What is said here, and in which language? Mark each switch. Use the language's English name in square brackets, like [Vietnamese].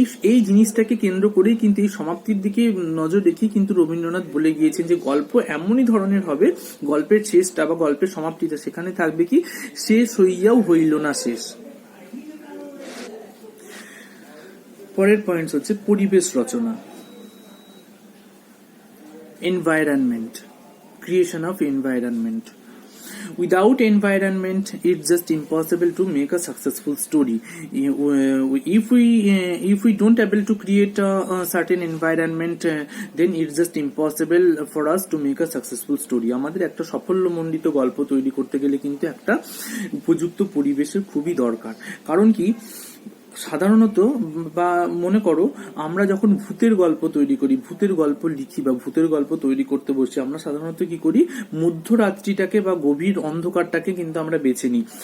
[Bangla] এই জিনিসটাকে কেন্দ্র করেই কিন্তু, এই সমাপ্তির দিকে নজর রেখেই কিন্তু রবীন্দ্রনাথ বলে গিয়েছেন যে গল্প এমনই ধরনের হবে, গল্পের শেষটা বা গল্পের সমাপ্তিটা সেখানে থাকবে কি, শেষ হইয়াও হইল না শেষ। পরের পয়েন্ট হচ্ছে পরিবেশ রচনা, environment, [English] creation of environment. Without environment, it's just impossible to make a successful story. If we don't able to create a certain environment, then it's just impossible for us to make a successful story. [Bangla] আমাদের একটা সাফল্যমণ্ডিত গল্প তৈরি করতে গেলে কিন্তু একটা উপযুক্ত পরিবেশের খুবই দরকার। কারণ কি, সাধারণত বা মনে করো আমরা যখন ভূতের গল্প তৈরি করি, ভূতের গল্প লিখি বা ভূতের গল্প তৈরি করতে বসি, আমরা সাধারণত কি করি, মধ্যরাত্রিটাকে বা গভীর অন্ধকারটাকে কিন্তু আমরা বেছে নিই।